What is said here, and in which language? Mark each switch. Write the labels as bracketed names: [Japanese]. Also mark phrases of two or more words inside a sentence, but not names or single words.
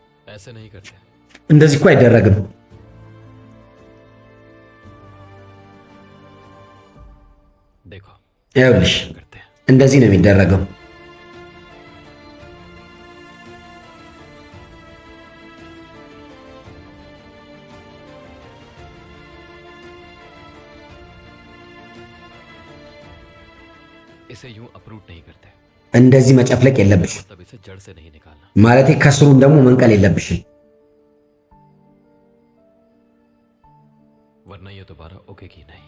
[Hindi] ऐसे नहीं करते। [Amharic] እንደዚህ እኮ አይደረግም። [Hindi] देखो [Amharic] ይኸውልሽ [Hindi] करते हैं। [Amharic] እንደዚህ ነው የሚደረገው። [Hindi] इसे यूं अप्रूट नहीं करते, [Amharic] እንደዚህ መጨፍለቅ የለብሽ [Hindi] मतलब इसे जड़ से नहीं निकालना। [Amharic] ማለቴ ከስሩም ደግሞ መንቀል የለብሽም። [Hindi] वरना ये दोबारा उगेगी नहीं।